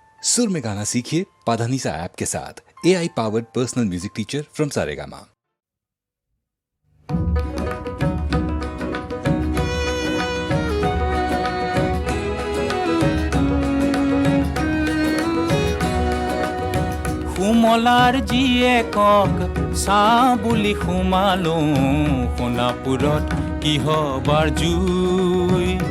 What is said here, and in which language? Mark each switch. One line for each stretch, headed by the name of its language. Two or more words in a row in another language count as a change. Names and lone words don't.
Hindi: सुर में गाना सीखिए पाधानीसा ऐप के साथ।
English: AI powered personal music teacher from
Hindi: सारेगामा।
Assamese: সুমলাৰ জীয়েকক চাওঁ বুলি সোমালো সোণাপুৰত কিহবাৰ জুই।